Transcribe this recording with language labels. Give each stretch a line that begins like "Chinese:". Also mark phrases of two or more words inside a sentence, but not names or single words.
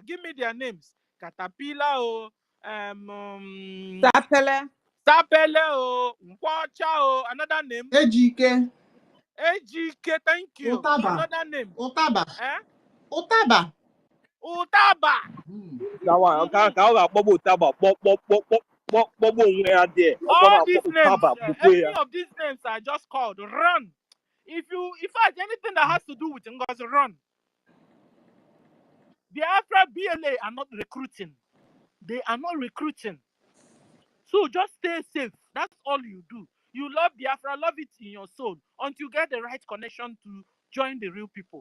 English: Give me their names. Caterpillar or Sapele. Sapele, Nkwocha, another name. Ejike. Ejike, thank you. Utaba. Another name. Utaba. Eh? Utaba. Utaba. That one,
Igbo: ka akpọgbu ụtaba kpọgbu onwe ya
English: there. All these names, Ụtaba any
Igbo: gbukwe ya.
English: of these names are just called run. In fact, anything that has to do with Ngozi, run. Biafra BLA are not recruiting. They are not recruiting. So just stay safe. That's all you do. You love Biafra, love it in your soul until you get the right connection to join the real people.